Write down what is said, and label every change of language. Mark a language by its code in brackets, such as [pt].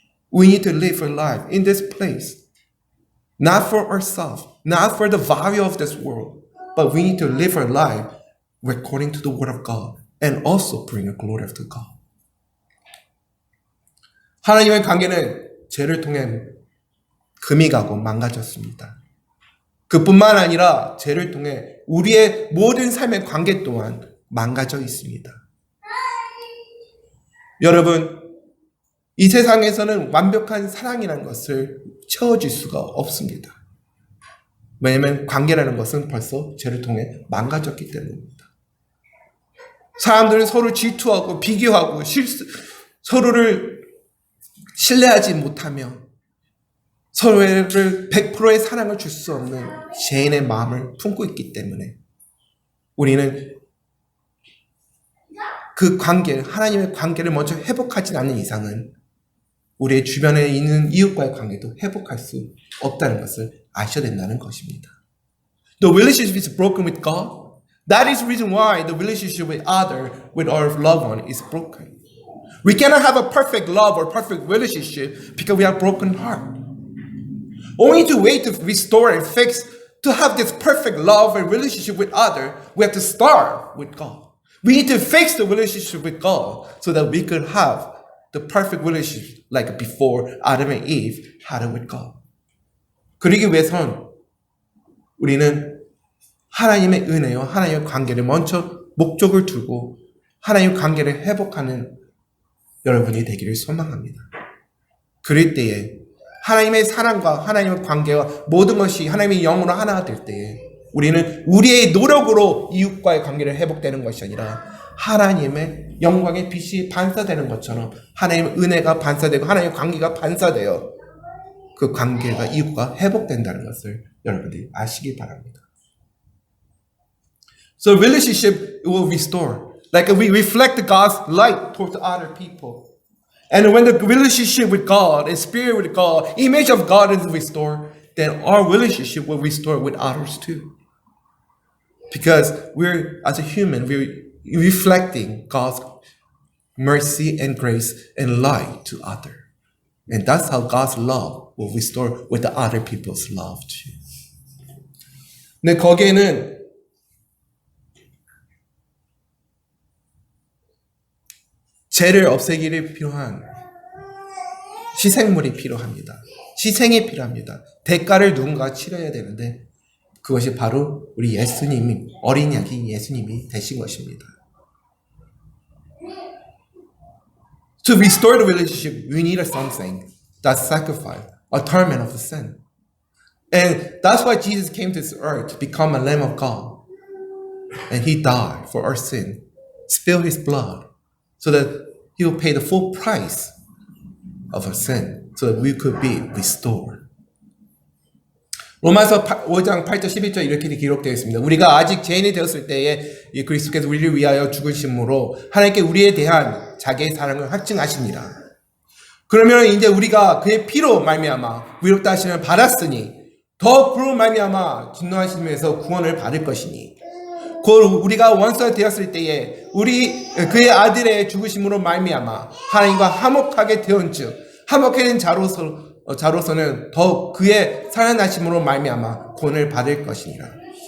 [en] We need to live a life in this place, not for ourselves, not for the value of this world, but we need to live our life according to the Word of God and also bring a glory to God. [ko] 하나님의 관계는 죄를 통해 금이 가고 망가졌습니다. 그뿐만 아니라 죄를 통해 우리의 모든 삶의 관계 또한 망가져 있습니다. 여러분, 이 세상에서는 완벽한 사랑이라는 것을 채워줄 수가 없습니다. 왜냐하면 관계라는 것은 벌써 죄를 통해 망가졌기 때문입니다. 사람들은 서로 질투하고 비교하고 서로를 신뢰하지 못하며 서로를 100%의 사랑을 줄 수 없는 죄인의 마음을 품고 있기 때문에 우리는 그 관계, 하나님의 관계를 먼저 회복하지 않는 이상은 우리의 주변에 있는 이웃과의 관계도 회복할 수 없다는 것을 아셔야 된다는 것입니다. [en] The relationship is broken with God. That is the reason why the relationship with our loved one is broken. We cannot have a perfect love or perfect relationship because we have broken heart. Only to wait to restore and fix, to have this perfect love and relationship with other, we have to start with God. We need to fix the relationship with God so that we could have the perfect relationship like before Adam and Eve had it with God. [ko] 그러기 위해선 우리는 하나님의 은혜와 하나님의 관계를 먼저 목적을 두고 하나님의 관계를 회복하는 여러분이 되기를 소망합니다. 그럴 때에 하나님의 사랑과 하나님의 관계와 모든 것이 하나님의 영으로 하나가 될 때에 우리는 우리의 노력으로 이웃과의 관계를 회복되는 것이 아니라 하나님의 영광의 빛이 반사되는 것처럼 하나님의 은혜가 반사되고 하나님의 관계가 반사되어 그 관계가 이웃과 회복된다는 것을 여러분들이 아시기 바랍니다. [en] So relationship will restore. Like we reflect God's light towards other people. And when the relationship with God and spirit with God, image of God is restored, then our relationship will restore with others too. Because we're, as a human, we're reflecting God's mercy and grace and light to others. And that's how God's love will restore with the other people's love too. [ko] 근데 거기에는 죄를 없애기를 필요한 희생물이 필요합니다. 희생이 필요합니다. 대가를 누군가 치러야 되는데 그것이 바로 우리 예수님이 어린 양이 예수님이 되신 것입니다. [en] To restore the relationship, we need something that's sacrifice, atonement of the sin. And that's why Jesus came to this earth to become a Lamb of God. And He died for our sin, spilled His blood, so that He will pay the full price of our sin, so that we could be restored. [ko] 로마서 5장 8절 11절 이렇게 기록되어 있습니다. 우리가 아직 죄인이 되었을 때에 이 그리스도께서 우리를 위하여 죽으심으로 하나님께 우리에 대한 자기의 사랑을 확증하십니다. 그러면 이제 우리가 그의 피로 말미암아 위롭다 하심을 받았으니 더 그로 말미암아 진노하심에서 구원을 받을 것이니 곧 우리가 원수가 되었을 때에 그의 아들의 죽으심으로 말미암아 하나님과 화목하게 되온즉 화목해 된 자로서는 더욱 그의 살아나심으로 말미암아 구원을 받을 것이니라.